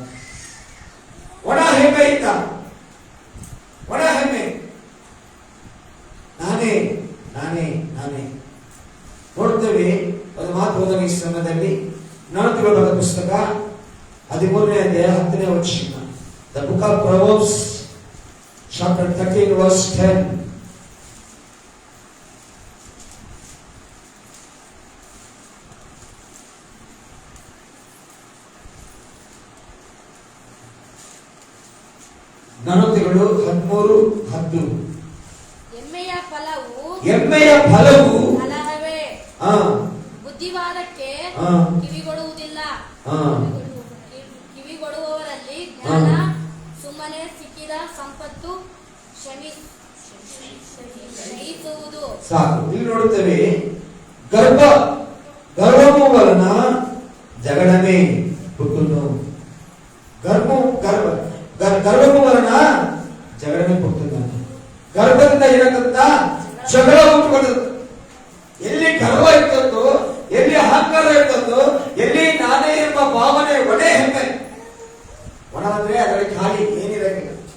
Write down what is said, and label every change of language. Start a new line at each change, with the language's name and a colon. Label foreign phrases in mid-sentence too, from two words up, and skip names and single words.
Kannada: ಒಣ ಹೆಮ್ಮೆಯಿಂದ, ಒಣ ಹೆಮ್ಮೆ, ನಾನೇ ನಾನೇ ನಾನೇ. ನೋಡ್ತೇವೆ, ಒಂದು ಮಾತು ಓದೋಣ ಈ ಸಮಯದಲ್ಲಿ. ಜ್ಞಾನೋಕ್ತಿಗಳು ಬರೆದ ಪುಸ್ತಕ 13ನೇ ಅಧ್ಯಾಯ 10ನೇ ವಚನ.
English: The book of Proverbs chapter 13 verse 10.
Kannada: ಜ್ಞಾನೋಕ್ತಿಗಳು 13:10. ಎಮ್ಮೆಯ ಫಲವು ಬುದ್ಧಿವಾದಕ್ಕೆ ಕಿವಿಗೊಡುವುದಿಲ್ಲ. ಕಿವಿಗೊಡುವವರಲ್ಲಿ ಜ್ಞಾನ, ಸುಮ್ಮನೆ ಸಿಕ್ಕಿದ ಸಂಪತ್ತು ಕ್ಷಯಿಸುವುದು. ಸಾಕು. ಇಲ್ಲಿ ನೋಡುತ್ತೇವೆ,
Telugu: గర్వము వలన జగడమే పుట్టును. గర్వము వలన ಜಗಳನೇ పుట్టుతుంది.
Kannada: ಗರ್ವದಿಂದ ಏನಂತ ಜಗಳ ಹುಟ್ಟುಕೊಳ್ಳುತ್ತದೆ. ಎಲ್ಲಿ ಗರ್ವ ಇರ್ತದೋ, ಎಲ್ಲಿ ಅಹಂಕಾರ ಇರ್ತದೋ, ಎಲ್ಲಿ ನಾನೇ ಎಂಬ ಭಾವನೆ, ಒಣೆ ಹೆಮ್ಮೆ. ಒಣ ಅಂದ್ರೆ ಅದರಲ್ಲಿ ಖಾಲಿ ಏನಿರಂಗಿಲ್ಲ.